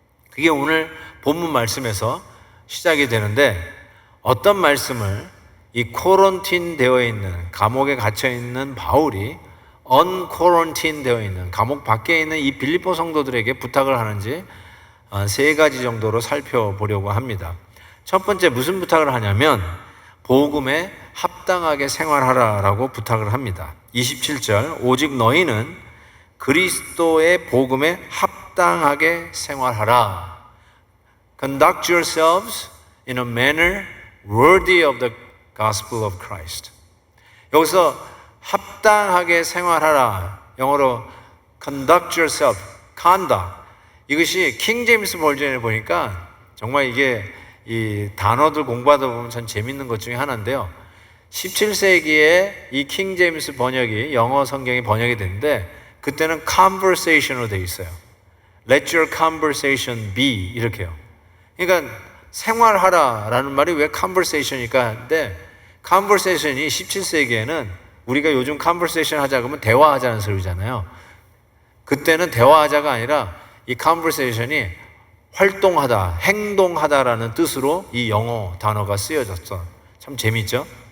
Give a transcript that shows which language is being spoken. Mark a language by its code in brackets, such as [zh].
[ko] 그게 오늘 본문 말씀에서 시작이 되는데 어떤 말씀을 이 코런틴 되어 있는 감옥에 갇혀 있는 바울이 언코런틴 되어 있는 감옥 밖에 있는 이 빌립보 성도들에게 부탁을 하는지 세 가지 정도로 살펴보려고 합니다. 첫 번째 무슨 부탁을 하냐면 복음에 합당하게 생활하라라고 부탁을 합니다. 27절 오직 너희는 그리스도의 복음에 합당하게 생활하라. [en] Conduct yourselves in a manner worthy of the gospel of Christ. [ko] 여기서 합당하게 생활하라. 영어로 [en] conduct yourself, conduct. [ko] 이것이 킹 제임스 버전을 보니까 정말 이게 이 단어들 공부하다 보면 참 재밌는 것 중에 하나인데요. 17세기에 이 킹 제임스 번역이 영어 성경이 번역이 됐는데 그때는 conversation으로 되어 있어요. [en] Let your conversation be [ko] 이렇게요. 그러니까 생활하라라는 말이 왜 conversation일까 하는데 conversation이 17세기에는 우리가 요즘 conversation 하자 그러면 대화하자는 소리잖아요. 그때는 대화하자가 아니라 이 conversation이 활동하다, 행동하다라는 뜻으로 이 영어 단어가 쓰여졌어. 참 재밌죠?